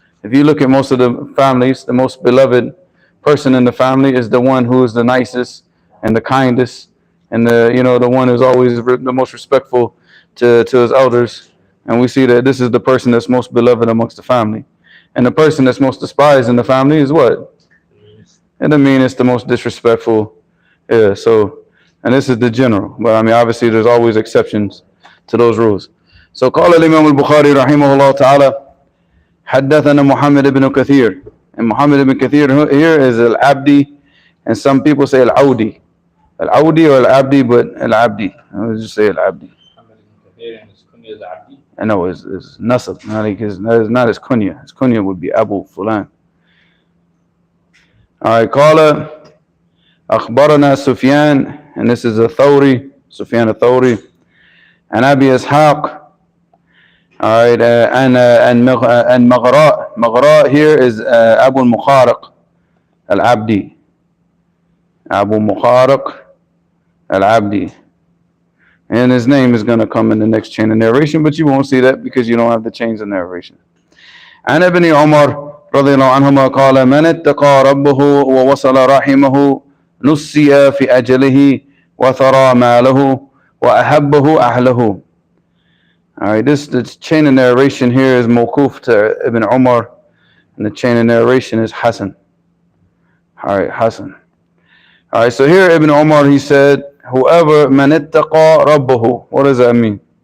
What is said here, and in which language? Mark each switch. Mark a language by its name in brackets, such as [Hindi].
[English] If you look at most of the families, the most beloved person in the family is the one who is the nicest and the kindest, and the one who's always the most respectful to his elders. And we see that this is the person that's most beloved amongst the family. And the person that's most despised in the family is what? And the meanest, the most disrespectful. Yeah. And this is the general, but I mean, obviously, there's always exceptions to those rules. [Arabic] So, قال الإمام البخاري رحمه الله تعالى حدثنا محمد بن كثير. [English] And Muhammad ibn Kathir here is al-Abdi, and some people say al-Audi. Al-Audi or al-Abdi, but al-Abdi. I would just say al-Abdi. Muhammad ibn Kathir and his kunya is Abdi? I know, it's Nasab. Not his kunya. His kunya would be Abu Fulan. Alright, [Arabic] قال أخبرنا سفيان, [English] and this is a Thawri, Sufyan al-Thawri, and Abi Ishaq. Alright, and Maghra here is Abu al-Mukhariq al-Abdi. Abu Mukhariq al-Abdi. And his name is going to come in the next chain of narration, but you won't see that because you don't have the chains of narration. [Arabic] عن ابن عمر رضي الله عنهما قال من اتقى ربه ووصل رحمه نسي في أجله وثرى ماله وأحبه أهله. [English] Alright, the chain of narration here is mawquf to Ibn Umar, and the chain of narration is Hassan. Alright, Hassan. Alright, so here Ibn Umar, he said, whoever man ittaqa rabbahu. What does that mean?